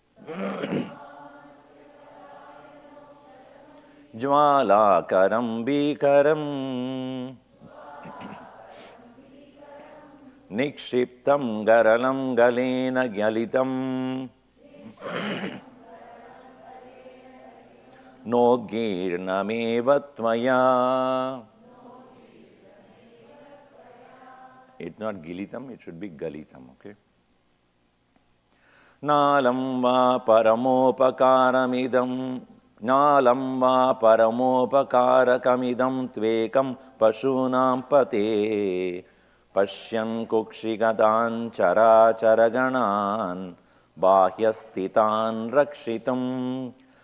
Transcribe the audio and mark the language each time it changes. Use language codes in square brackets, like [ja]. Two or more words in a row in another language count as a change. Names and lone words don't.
[sa] jvalakaram bikaram nikshiptam garalam galena gyalitam nodgirnameva tvaya. [en] It's not gilitam, it should be galitam, okay? [sa] Nalam va paramopakaramidam, nalam va paramopakarakamidam tvekam pashunam pate, pashyan kukshigatan characharaganan, bahyastitan rakshitam,